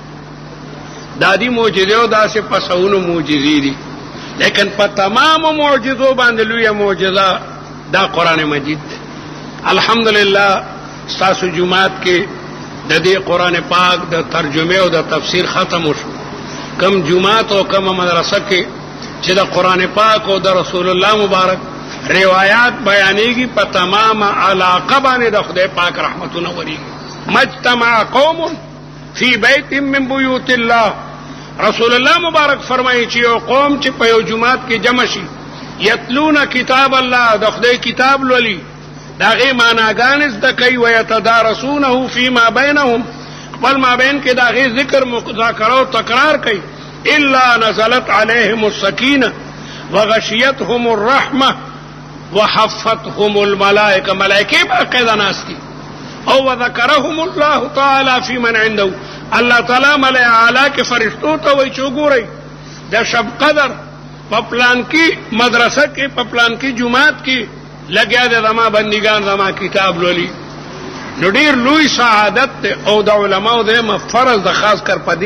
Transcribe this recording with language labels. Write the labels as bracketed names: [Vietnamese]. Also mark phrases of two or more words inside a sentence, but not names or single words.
[Pashto] دادی معجزه او داسې پسونو معجزې دي لیکن په تمام معجزو باندې لوی معجزه دا قران مجید دی الحمدلله تاسو جمعات کې د دې قران پاک د ترجمه او د تفسیر ختم وشو کم جمعات او کم مدرسه کې چې د قران پاک او د رسول الله مبارک روایات بیانېږي په تمام علاقه باندې د خدای پاک رحمتونه ورېږي [Arabic] مجتمع قوم فی بیت من بیوت الله [Pashto] رسول الله مبارک فرمایي چې یو قوم چې په یو جمعات کې جمع شي [Arabic] یتلون کتاب الله [Pashto] د خدای کتاب لولي داغه معناګان زده کوي او [Arabic] یتدارسونه فيما بينهم [Pashto] خپل مابین کې داغه ذکر مذاکره او تکرار کوي [Arabic] الا نزلت عليهم السكينه وغشيتهم الرحمه وحفتهم الملائكه [Pashto] ملائکه باقاعده ناس دي او [Arabic] وذكرهم الله تعالى في من عنده [Pashto] الله تعالی ملائکه اعلی کې فرشتو ته وایي چې وګورئ د شب قدر په پلان کې مدرسه کې په پلان کې جمعات کې لګیا د زما بندگان زما کتاب لولي نو ډیر لوی سعادت او د علماو د فرض د خاص کر په